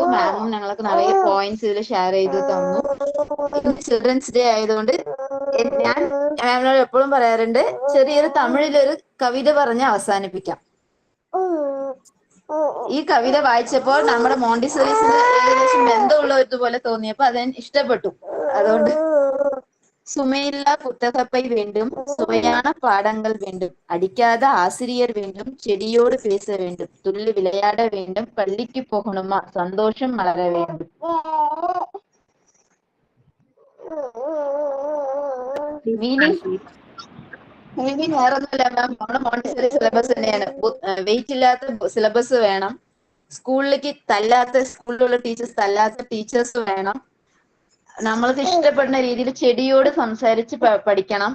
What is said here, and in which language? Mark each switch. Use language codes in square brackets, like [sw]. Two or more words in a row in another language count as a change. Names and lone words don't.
[ml] മാമും ഞങ്ങൾക്ക് നിറയെ പോയിന്റ്സ് ഇതിൽ ഷെയർ ചെയ്തു തന്നു. [en] children's day [ml] ആയതുകൊണ്ട് ഞാൻ മാമിനോട് എപ്പോഴും പറയാറുണ്ട്, ചെറിയൊരു തമിഴിലൊരു കവിത പറഞ്ഞ് അവസാനിപ്പിക്കാം. ഈ കവിത വായിച്ചപ്പോൾ നമ്മുടെ മോണ്ടിസോറീസിന് ഏകദേശം ബന്ധമുള്ളതുപോലെ തോന്നിയപ്പോൾ അതെനിക്ക് ഇഷ്ടപ്പെട്ടു. [ta] അതുകൊണ്ട് சுமையில்லா புத்தகப்பை வேண்டும், சுவையான பாடங்கள் வேண்டும், அடிக்காத ஆசிரியர் வேண்டும், செடியோடு பேச வேண்டும், துள்ளி விளையாட வேண்டும், பள்ளிக்கு போகணுமா, சந்தோஷம் மலர வேண்டும். [ml] മീനിങ് വേറൊന്നുമില്ല മാം, നമ്മുടെ [en] montessori syllabus [ml] തന്നെയാണ്. വെയിറ്റ് ഇല്ലാത്ത സിലബസ് വേണം, സ്കൂളിലുള്ള ടീച്ചേഴ്സ് തല്ലാത്ത ടീച്ചേഴ്സ് വേണം, നമ്മൾക്ക് ഇഷ്ടപ്പെടുന്ന രീതിയിൽ ചെടിയോട് സംസാരിച്ച് പഠിക്കണം.